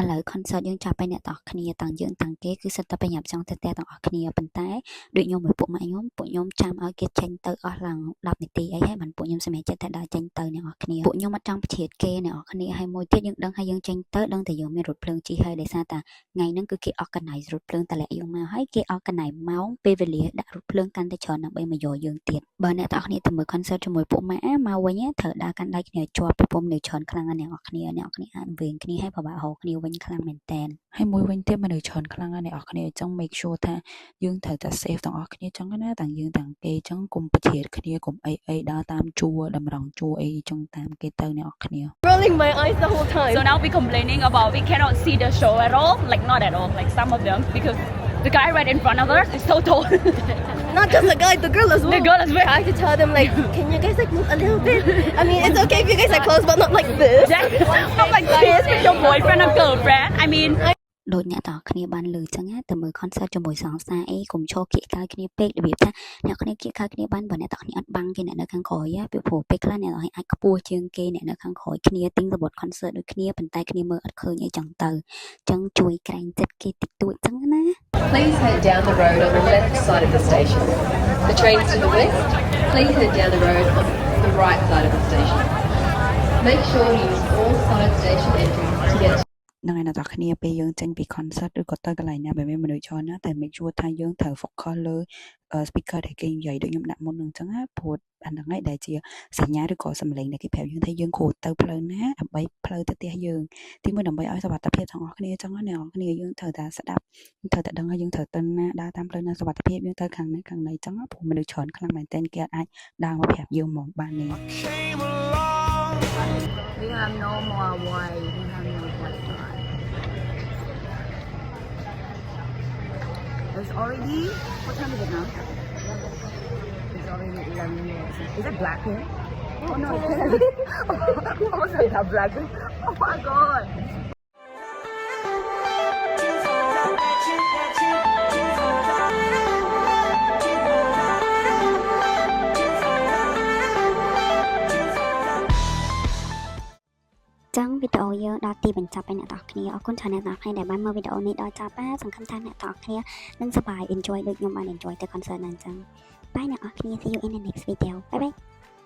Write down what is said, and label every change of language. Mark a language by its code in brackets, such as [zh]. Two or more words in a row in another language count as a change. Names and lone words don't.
[km] concert យើងចាប់ไปអ្នកទាំងអស់គ្នាទាំងយើងទាំងគេគឺសិតតែប្រញាប់ចង់ទៅផ្ទះទាំងអស់គ្នាប៉ុន្តែដូចខ្ញុំមួយពួកម៉ាក់ខ្ញុំចាំឲ្យគេចេញទៅអស់ឡើង 10នាទីអីហើយបានពួកខ្ញុំសម្រេចចិត្តថាដើរចេញទៅអ្នកនរគ្នាពួកខ្ញុំអត់ចង់ប្រឈៀតគេអ្នកនរគ្នាហើយមួយទៀតយើងដឹងហើយយើងចេញទៅដឹងតែយើងមានរថភ្លើងជិះហើយដោយសារតែថ្ងៃហ្នឹងគឺគេ organize រថភ្លើងតម្លាក់យើងមកហើយគេ organize ម៉ោងពេលវេលាដាក់រថភ្លើងកាន់តែច្រើនដើម្បីមកយកយើងទៀតបើអ្នកទាំងអស់គ្នាទៅមើល concert ជាមួយពួកម៉ាក់មកវិញត្រូវដើរកាន់ដៃគ្នាជាប់ពីពុំនៅច្រើនខ្លាំងណាស់អ្នកនរគ្នាអាចវែងគ្នាហើយពិបាករកគ្នាវិញខ្លាំងមែនតើ ហើយមួយវិញទៀតមនុស្សច្រើនខ្លាំងណាស់អ្នកនរគ្នាអញ្ចឹង [en] make sure [km] ថាយើងត្រូវតែ safe ទាំងអស់គ្នាអញ្ចឹងណាទាំងយើងទាំងគេអញ្ចឹងកុំប្រឈៀតគ្នាកុំអីដើរតាមជួរតម្រង់ជួរអីអញ្ចឹងតាមគេទៅអ្នកនរគ្នា [en] rolling my eyes the whole time. So now we complaining about we cannot see the show at all, like not at all, like some of them because the guy right in front of us is so tall. Not just the guy, the girl as well. The girl as well. I had to tell them like, can you guys like move a little bit? I mean, it's okay if you guys are close, but not like this. Not like this with your boyfriend or girlfriend. I mean. [km] ដូចអ្នកទាំងគ្នាបានលើចឹងណាទៅមើល concert ជាមួយសង្សារអីកុំឈរគៀកកាយគ្នាពេករបៀបថាអ្នកគ្នាគៀកកាយគ្នាបានបើអ្នកទាំងគ្នាអត់បាំងគេអ្នកនៅខាងក្រោយពីព្រោះពេលខ្លះអ្នកទាំងអាចខ្ពស់ជាងគេអ្នកនៅខាងក្រោយគ្នាទិញរបត់ concert ដូចគ្នាប៉ុន្តែគ្នាមើលអត់ឃើញអីចឹងទៅចឹងជួយក្រែងចិត្តគេតិចតួចចឹងណា [en] Please head down the road on the left side of the station. The trains to the west, please head down the road on the right side of the station. Make sure you use all side station entries to get [km] នឹងឯអ្នកទាំងគ្នាពេលយើងចេញពី concert ឬក៏ទៅកន្លែងណាបែបមនុស្សច្រើនណាតែ [en] make sure [km] ថាយើងត្រូវ focus លើ speaker ដែលគេនិយាយដូចខ្ញុំដាក់មុនហ្នឹងអញ្ចឹងណាព្រោះអាហ្នឹងឯងដែលជាសញ្ញាឬក៏សំឡេងដែលគេប្រាប់យើងថាយើងគួរទៅផ្លូវណាដើម្បីផ្លូវទៅផ្ទះយើងទីមួយដើម្បីឲ្យសុវត្ថិភាពទាំងអស់គ្នាអញ្ចឹងណាអ្នកនរគ្នាយើងត្រូវតែស្ដាប់ត្រូវតែដឹងថាយើងត្រូវទៅណាដើរតាមផ្លូវណាសុវត្ថិភាពយើងទៅខាងណាខាងណីអញ្ចឹងព្រោះមនុស្សច្រើនខ្លាំងមែនទែនគេអាចដើរមកប្រាប់យើងមកបាននេះ [en] We have no more way. We have no more time. It's already, what time is it now? It's already 11 minutes. Is that black here? Oh no, it's almost like that black. Oh my god. [km] ចឹងវីដេអូយើងដល់ទីបញ្ចប់ហើយអ្នកទាំងគ្នាអរគុណច្រើនអ្នកទាំងគ្នាដែលបានមើលវីដេអូនេះដល់ចប់ហើយសង្ឃឹមថាអ្នកទាំងគ្នានឹងសប្បាយ enjoy ដូចខ្ញុំបាន enjoy ទៅ concert ហ្នឹងចឹងបាយអ្នកទាំងគ្នា [en] see you in the next video bye bye